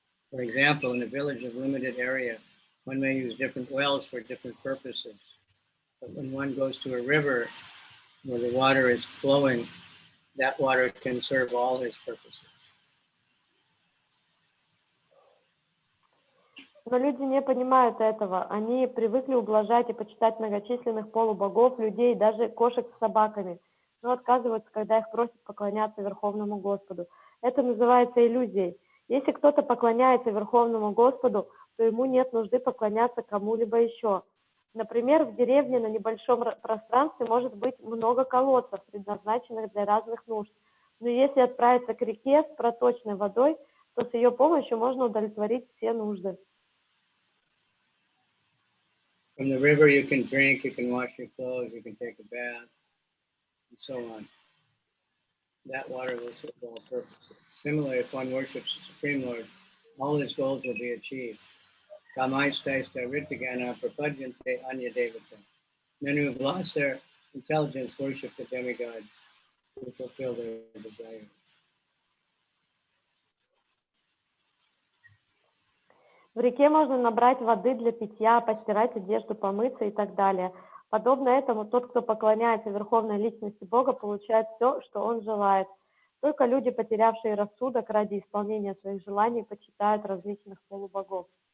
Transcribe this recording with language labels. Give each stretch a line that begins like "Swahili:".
English: For example, in a village of limited area, one may use different wells for different purposes. But when one goes to a river where the water is flowing, that water can serve all his purposes.
Russian: Но люди не понимают этого. Они привыкли ублажать и почитать многочисленных полубогов, людей, даже кошек с собаками, но отказываются, когда их просят поклоняться Верховному Господу. Это называется иллюзией. Если кто-то поклоняется Верховному Господу, то ему нет нужды поклоняться кому-либо еще. Например, в деревне на небольшом пространстве может быть много колодцев, предназначенных для разных нужд. Но если отправиться к реке с проточной водой, то с ее помощью можно удовлетворить все нужды.
English: From the river you can drink, you can wash your clothes, you can take a bath, and so on. That water will serve all purposes. Similarly, if one worships the Supreme Lord, all his goals will be achieved. Caitanya-caritāmṛta anya-devata. Men who have lost their intelligence worship the demigods to fulfill their desires.
Russian: В реке можно набрать воды для питья, постирать одежду, помыться и так далее. Подобно этому, тот, кто поклоняется Верховной Личности Бога, получает все, что он желает. Только люди, потерявшие рассудок ради исполнения своих желаний, почитают различных полубогов.